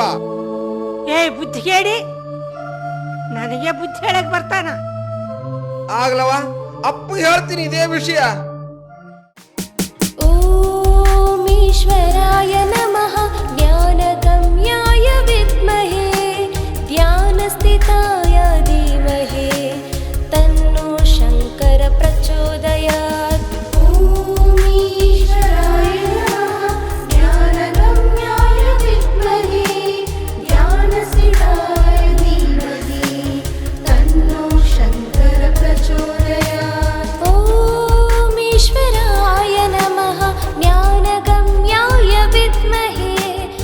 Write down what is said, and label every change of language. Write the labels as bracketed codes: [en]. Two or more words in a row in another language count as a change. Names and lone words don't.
[kn] ಏ ಬುದ್ಧಿಗೇಡಿ, ನನಗೆ ಬುದ್ಧಿ ಹೇಳಕ್ ಬರ್ತಾನ? ಆಗ್ಲವ, ಅಪ್ಪ ಹೇಳ್ತೀನಿ ಇದೇ ವಿಷಯ. [sa] ಓಂ ಈಶ್ವರಾಯ ನಮಃ ಜ್ಞಾನಗಮ್ಯಾಯ ವಿದ್ಮಹೇ ಧ್ಯಾನಸ್ಥಿತಾಯ ಧೀಮಹಿ ತನ್ನೋ ಶಂಕರ ಪ್ರಚೋದಯಾತ್. ಓಂ ಈಶ್ವರಾಯ ನಮಃ ಜ್ಞಾನಗಮ್ಯಾಯ ವಿದ್ಮಹೇ ಧ್ಯಾನಸ್ಥಿತಾಯ ಧೀಮಹಿ ತನ್ನೋ ಶಂಕರ ಪ್ರಚೋದಯಾತ್. ಓಂ ಈಶ್ವರಾಯ ನಮಃ ಜ್ಞಾನಗಮ್ಯಾಯ ವಿದ್ಮಹೇ